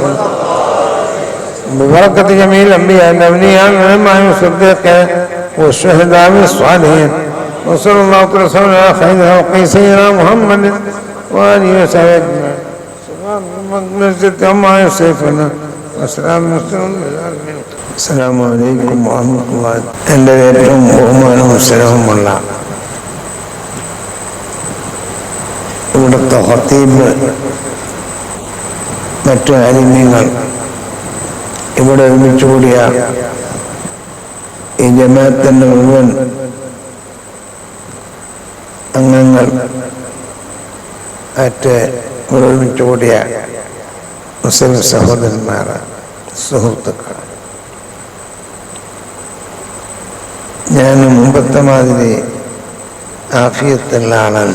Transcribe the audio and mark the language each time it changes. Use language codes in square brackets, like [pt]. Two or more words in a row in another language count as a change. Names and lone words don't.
[ar] ببركة جميع الأنبياء والأولياء والعلماء والصديق والشهداء والصالحين وصلى الله وسلم على خير خلق سيدنا محمد وآله وصحبه أجمعين سبحان ربك عما يصفون وسلام السلام عليكم ورحمة الله. [ml] എൻ്റെ ഏറ്റവും ബഹുമാനവും സ്നേഹവുമുള്ള ഇവിടുത്തെ ഖത്തീബ്, മറ്റു ആലിമീങ്ങൾ, ഇവിടെ ഒരുമിച്ച് കൂടിയ ഈ ജമാഅത്തിൻ്റെ മുഴുവൻ അംഗങ്ങൾ, മറ്റ് ഇവിടെ ഒരുമിച്ച് കൂടിയ മുസ്ലിം സഹോദരന്മാർ, സുഹൃത്തുക്കൾ, ഞാൻ മുമ്പത്തെ മാതിരി ആഫിയത്തുള്ള ആളല്ല.